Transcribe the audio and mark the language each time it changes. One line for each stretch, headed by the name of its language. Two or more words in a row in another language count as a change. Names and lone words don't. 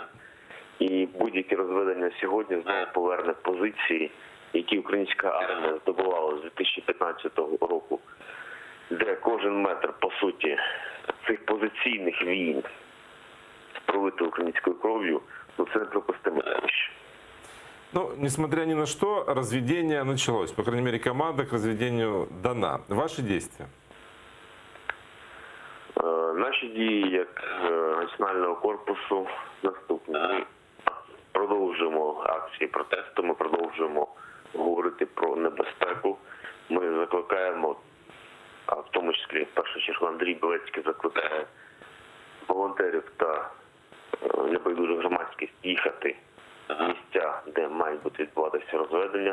Ukrainian: І будь-яке розведення сьогодні знову поверне позиції, які українська армія здобувала з 2015 року, де кожен метр, по суті, цих позиційних війн з пролитою українською кров'ю, ну це неприпустимо явище.
Russian: Ну, несмотря ни на что, разведение началось. По крайней мере, команда к разведению дана. Ваши действия?
Ukrainian: Наші дії як Національного корпусу наступні. Ми продовжуємо акції протесту, ми продовжуємо говорити про небезпеку. Ми закликаємо, в тому числі, в першу чергу, Андрій Білецький закликає волонтерів та небайдужу громадськість їхати в місця, де мають бути відбуватися розведення.